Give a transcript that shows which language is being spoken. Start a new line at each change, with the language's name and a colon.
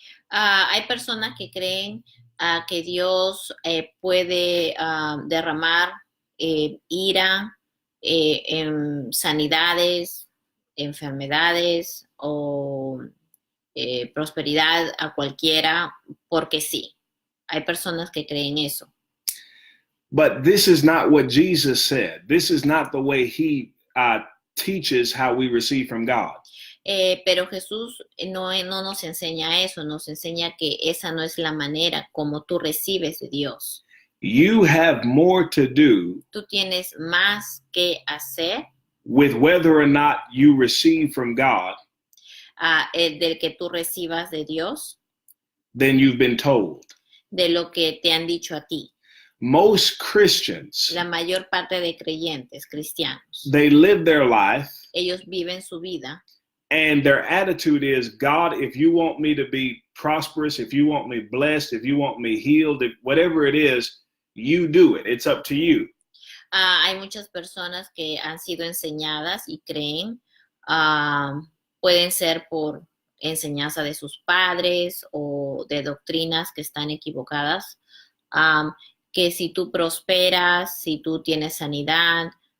Spanish: Hay personas que creen que Dios puede derramar ira, en sanidades, enfermedades o prosperidad a cualquiera porque sí. Hay personas que creen eso.
English: But this is not what Jesus said. This is not the way he teaches how we receive from God.
Spanish: Pero Jesús no nos enseña eso, nos enseña que esa no es la manera como tú recibes de Dios.
English: You have more to do.
Spanish: Tú tienes más que hacer.
English: With whether or not you receive from God.
Spanish: Del que tú recibas de Dios.
English: Than you've been told.
Spanish: De lo que te han dicho a ti.
English: Most Christians.
Spanish: La mayor parte de creyentes cristianos.
English: They live their life.
Spanish: Ellos viven su vida.
English: And their attitude is, God, if you want me to be prosperous, if you want me blessed, if you want me healed, whatever it is, you do it. It's up to you.
Spanish: Hay muchas personas que han sido enseñadas y creen, pueden ser por enseñanza de sus padres o de doctrinas que están equivocadas, que si tú prosperas, si tú tienes sanidad,